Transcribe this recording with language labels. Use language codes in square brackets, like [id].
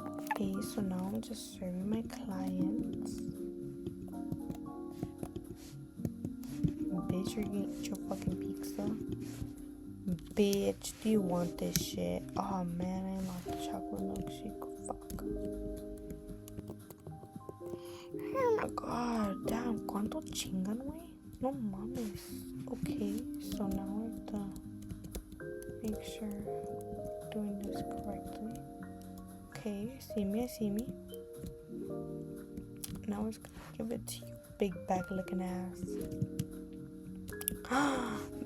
[en] Okay, so now I'm just serving my clients. Bitch, you're gonna eat your fucking pizza. Bitch, do you want this shit? Oh man, I lost the chocolate milkshake. Fuck. Oh my god, damn, [es] ¿cuánto chingan, güey? No mames. [en] Okay, so now I have to make sure I'm doing this correctly. Okay, I see me. Now I was gonna give it to you, big bag looking ass.